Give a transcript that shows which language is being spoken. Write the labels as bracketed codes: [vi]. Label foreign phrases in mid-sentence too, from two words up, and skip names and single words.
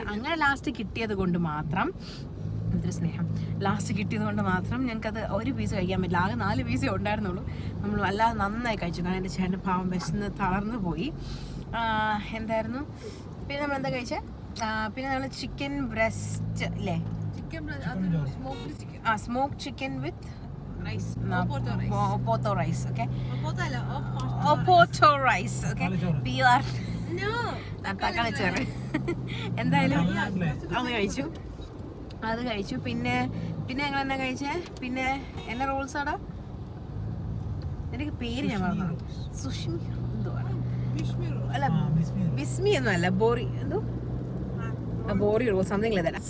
[ml] അങ്ങനെ ലാസ്റ്റ് കിട്ടിയത് കൊണ്ട് മാത്രം എന്തൊരു സ്നേഹം, ലാസ്റ്റ് കിട്ടിയത് കൊണ്ട് മാത്രം ഞങ്ങൾക്കത് ഒരു പീസ് കഴിക്കാൻ പറ്റില്ല. ആകെ 4 പീസേ ഉണ്ടായിരുന്നുള്ളൂ. നമ്മൾ വല്ലാതെ നന്നായി കഴിച്ചു. കാരണം എൻ്റെ ചേട്ടൻ പാവം വിശന്ന് തളർന്നു പോയി. എന്തായിരുന്നു പിന്നെ നമ്മൾ എന്താ കഴിച്ചത്? പിന്നെ നമ്മൾ [en] chicken breast [ml] അല്ലേ, [en] smoke chicken with rice. No, Oporto rice. Oporto rice, okay? [ml] Oporto അല്ല, [en] Oporto rice, okay? PR. No. [ml] തക്കാളി ചോറ്. എന്തായാലും അത് കഴിച്ചു. പിന്നെ ഞങ്ങൾ എന്നാ കഴിച്ചേ? പിന്നെ എന്നാ റോൾസ് ആടാ? എനിക്ക് പേര് ഞാൻ പറഞ്ഞു. സുഷ്മി എന്തുവാണ്? അല്ല, ബിസ്മി ഒന്നും അല്ല, ബോറി എന്തോ ബോറി റോൾ [en] something like that.